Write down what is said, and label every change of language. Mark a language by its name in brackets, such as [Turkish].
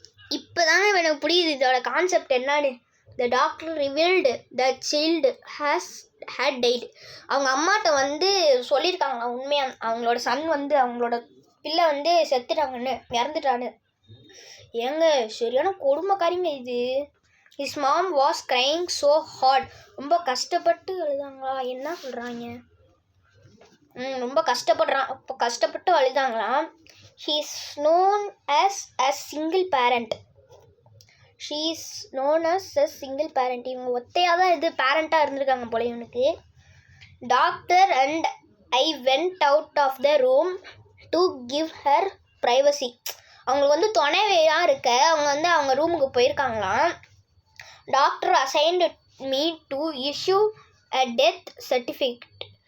[Tamil] இப்போதானே எனக்கு புரியுது இதோட கான்செப்ட் என்னன்னு. [English] The doctor revealed the child had died. [Tamil] அவங்க அம்மாட்ட வந்து சொல்லியிருக்காங்க உண்மையாக, அவங்களோட சன் வந்து அவங்களோட பிள்ளை வந்து செத்துட்டாங்கன்னு, இறந்துட்டான்னு. ஏங்க சரியான கொடுமைக்காரிங்க இது. [English] his mom was crying so hard. [Tamil] ரொம்ப கஷ்டப்பட்டு அழுதாங்களா, என்ன சொல்கிறாங்க, ரொம்ப கஷ்டப்பட்டு அழுதாங்களாம். [English] he is known as a single parent. she is known as a single parent. [Tamil] இவங்க ஒத்தையாக தான் இது பேரண்ட்டாக இருந்திருக்காங்க போல இவனுக்கு. [English] Doctor and I went out of the room to give her privacy. [Tamil] அவங்களுக்கு வந்து துணைவையாக இருக்க அவங்க வந்து அவங்க ரூமுக்கு போயிருக்காங்களாம். [English] Doctor assigned me to issue a death certificate.